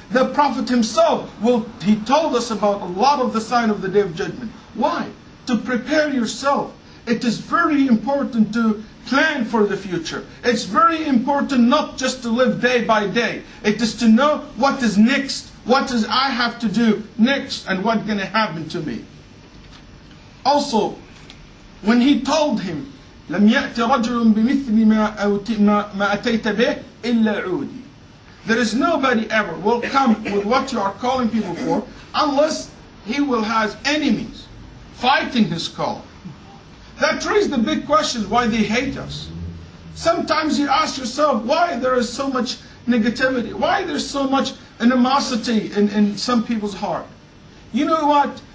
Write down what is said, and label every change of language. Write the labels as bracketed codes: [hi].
[en] The Prophet himself, he told us about a lot of the sign of the Day of Judgment. Why? To prepare yourself. It is very important to plan for the future. It's very important not just to live day by day. It is to know what is next, what is I have to do next, and what's going to happen to me. Also, when he told him, [ar] لم يأت رجل بمثل ما أتيت به إلا عودي. [en] There is nobody ever will come with what you are calling people for unless he will have enemies fighting his call. That raises the big question why they hate us. Sometimes you ask yourself why there is so much negativity, why there's so much animosity in some people's heart. You know what?